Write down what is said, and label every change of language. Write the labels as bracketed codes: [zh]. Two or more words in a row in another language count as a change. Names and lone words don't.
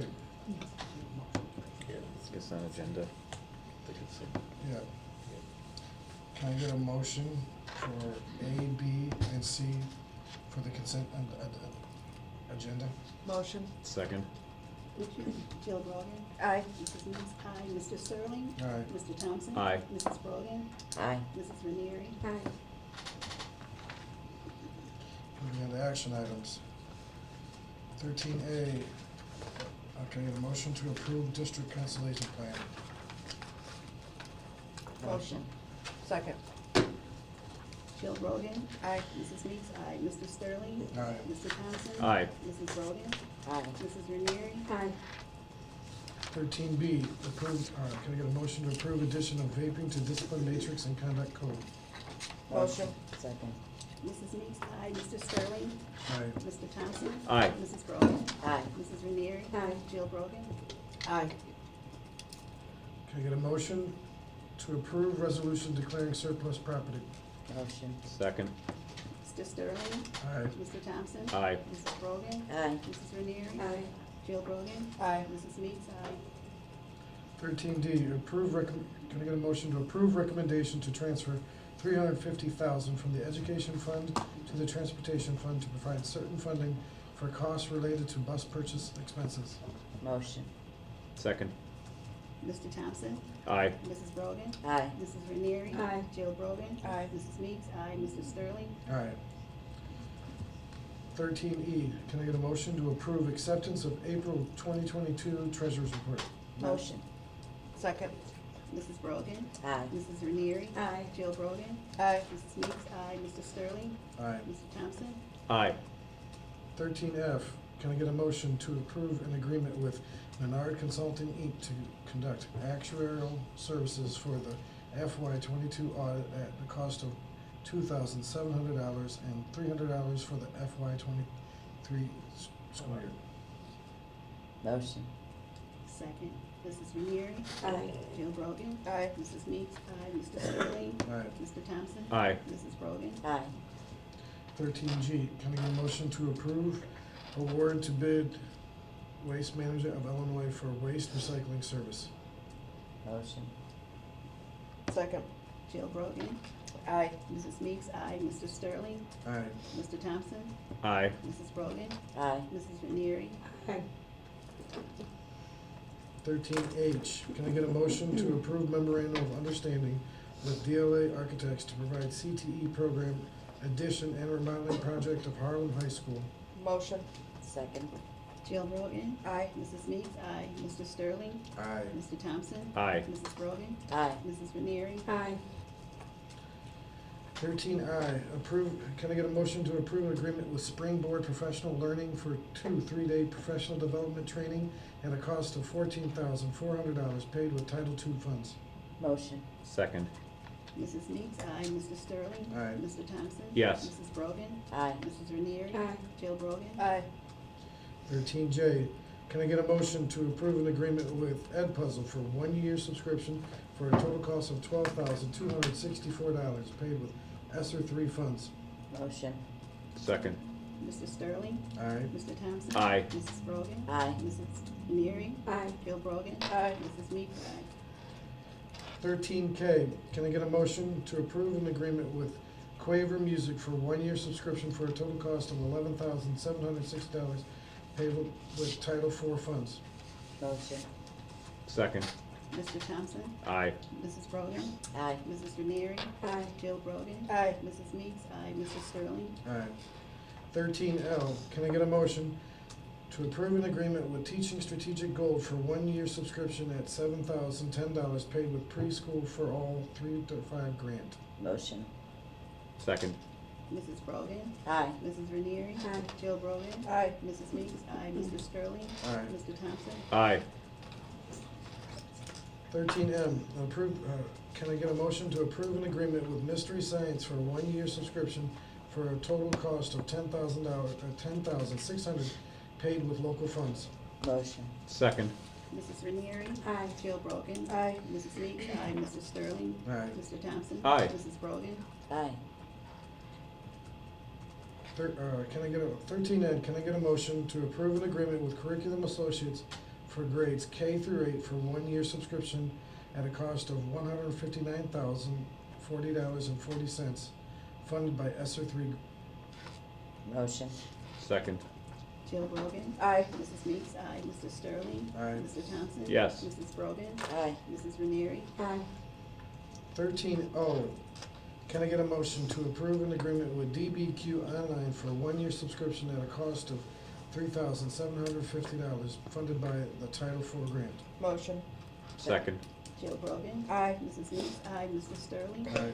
[en] Yeah, Let's get on agenda. yeah. Can I get a motion for A, B, and C for the consent agenda? Motion. Second. Jill Brogan? Aye. Mrs. Meeks, aye. Mr. Sterling? Aye. Mr. Thompson? Aye. Mrs. Brogan? Aye. Mrs. Ranieri? Aye. Moving on to action items. 13A, can I get a motion to approve district consolidation plan? Motion. Second. Jill Brogan? Aye. Mrs. Meeks, aye. Mr. Sterling? Aye. Mr. Thompson? Aye. Mrs. Brogan? Aye. Mrs. Ranieri? Aye. 13B, approve, can I get a motion to approve addition of vaping to discipline matrix and conduct code? Motion. Second. Mrs. Meeks, aye. Mr. Sterling? Aye. Mr. Thompson? Aye. Mrs. Brogan? Aye. Mrs. Ranieri? Aye. Jill Brogan? Aye. Can I get a motion to approve resolution declaring surplus property? Motion. Second. Mr. Sterling? Aye. Mr. Thompson? Aye. Mrs. Brogan? Aye. Mrs. Ranieri? Aye. Jill Brogan? Aye. Mrs. Meeks, aye. 13D, can I get a motion to approve recommendation to transfer $350,000 from the education fund to the transportation fund to provide certain funding for costs related to bus purchase expenses? Motion. Second. Mr. Thompson? Aye. Mrs. Brogan? Aye. Mrs. Ranieri? Aye. Jill Brogan? Aye. Mrs. Meeks, aye. Mr. Sterling? Aye. 13E, can I get a motion to approve acceptance of April 2022 Treasurer's Report? Motion. Second. Mrs. Brogan? Aye. Mrs. Ranieri? Aye. Jill Brogan? Aye. Mrs. Meeks, aye. Mr. Sterling? Aye. Mr. Thompson? Aye. 13F, can I get a motion to approve an agreement with Menard Consulting, Inc. to conduct actuarial services for the FY22 audit at the cost of $2,700 and $300 for the FY23 school year? Motion. Second. Mrs. Ranieri? Aye. Jill Brogan? Aye. Mrs. Meeks, aye. Mr. Sterling? Aye. Mr. Thompson? Aye. Mrs. Brogan? Aye. 13G, can I get a motion to approve award to bid Waste Management of Illinois for waste recycling service? Motion. Second. Jill Brogan? Aye. Mrs. Meeks, aye. Mr. Sterling? Aye. Mr. Thompson? Aye. Mrs. Brogan? Aye. Mrs. Ranieri? Aye. 13H, can I get a motion to approve memorandum of understanding with DLA Architects to provide CTE program addition and remodeling project of Harlem High School? Motion. Second. Jill Brogan? Aye. Mrs. Meeks, aye. Mr. Sterling? Aye. Mr. Thompson? Aye. Mrs. Brogan? Aye. Mrs. Ranieri? Aye. 13I, can I get a motion to approve an agreement with Springboard Professional Learning for 2 3-day professional development training at a cost of $14,400 paid with Title II funds? Motion. Second. Mrs. Meeks, aye. Mr. Sterling? Aye. Mr. Thompson? Yes. Mrs. Brogan? Aye. Mrs. Ranieri? Aye. Jill Brogan? Aye. 13J, can I get a motion to approve an agreement with Edpuzzle for 1-year subscription for a total cost of $12,264 paid with ESSER 3 funds? Motion. Second. Mr. Sterling? Aye. Mr. Thompson? Aye. Mrs. Brogan? Aye. Mrs. Ranieri? Aye. Jill Brogan? Aye. Mrs. Meeks, aye. 13K, can I get a motion to approve an agreement with Quaver Music for 1-year subscription for a total cost of $11,760 paid with Title IV funds. Motion. Second. Mr. Thompson? Aye. Mrs. Brogan? Aye. Mrs. Ranieri? Aye. Jill Brogan? Aye. Mrs. Meeks? Aye. Mr. Sterling? Aye. 13L, can I get a motion to approve an agreement with Teaching Strategic Gold for 1-year subscription at $7,010 paid with Preschool for All 3 to 5 grant? Motion. Second. Mrs. Brogan? Aye. Mrs. Ranieri? Aye. Jill Brogan? Aye. Mrs. Meeks? Aye. Mr. Sterling? Aye. Mr. Thompson? Aye. 13M, can I get a motion to approve an agreement with Mystery Science for a 1-year subscription for a total cost of $10,600 paid with local funds? Motion. Second. Mrs. Ranieri? Aye. Jill Brogan? Aye. Mrs. Meeks? Aye. Mr. Sterling? Aye. Mr. Thompson? Aye. Mrs. Brogan? Aye. 13N, can I get a motion to approve an agreement with Curriculum Associates for grades K through 8 for 1-year subscription at a cost of $159,040.40, funded by ESSER 3. Motion. Second. Jill Brogan? Aye. Mrs. Meeks? Aye. Mr. Sterling? Aye. Mr. Thompson? Yes. Mrs. Brogan? Aye. Mrs. Ranieri? Aye. 13O, can I get a motion to approve an agreement with DBQ Online for a 1-year subscription at a cost of $3,750, funded by the Title IV grant? Motion. Second. Jill Brogan? Aye. Mrs. Meeks? Aye. Mr. Sterling? Aye.